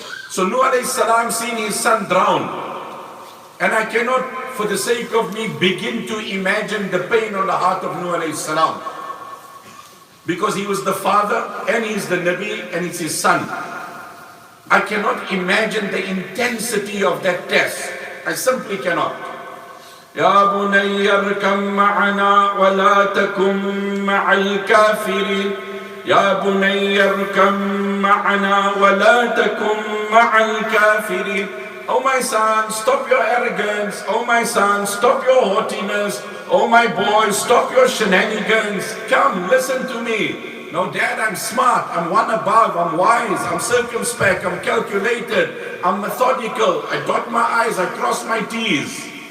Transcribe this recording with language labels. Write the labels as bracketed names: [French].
[English] So Nuh alayhi salam seen his son drown. And I cannot, for the sake of me, begin to imagine the pain on the heart of Nuh alayhi salam. Because he was the father, and he's the Nabi, and it's his son. I cannot imagine the intensity of that test. I simply cannot. [Arabic] يا بني اركب معنا ولا تكن مع الكافرين يا بني اركب معنا ولا تكن مع الكافرين. [English] Oh my son, stop your arrogance. Oh my son, stop your haughtiness. Oh my boy, stop your shenanigans. Come, listen to me. No, Dad, I'm smart. I'm one above. I'm wise. I'm circumspect. I'm calculated. I'm methodical. I dot my I's. I cross my T's.